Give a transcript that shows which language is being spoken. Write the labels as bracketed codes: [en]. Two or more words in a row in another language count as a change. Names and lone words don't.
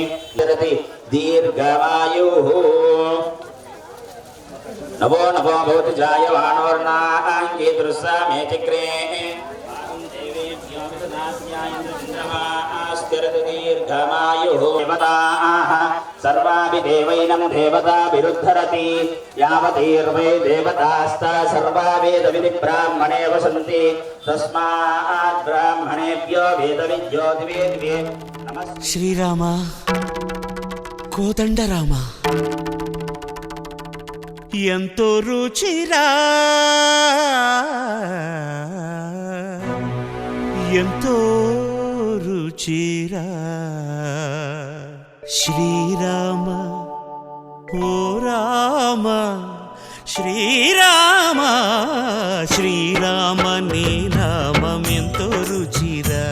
[sa] दीर्घमायुः नवो नवो भवति जायमानवर्णाङ्गीदृशा मे चक्रे दीर्घमायुः देवताः सर्वापि देवैनं देवताभिरुद्धरति यावतीर्वै देवतास्ता सर्वा वेदविधिब्राह्मणे वसन्ति तस्मात् ब्राह्मणेभ्यो वेदविद्यो दिवे दिवे नमः [te] శ్రీరామ కోదండరామ ఎంతో రుచిరా ఎంతో రుచిరా శ్రీరామ ఓ రామ శ్రీరామ శ్రీరామ నీ నామం ఎంతో రుచిరా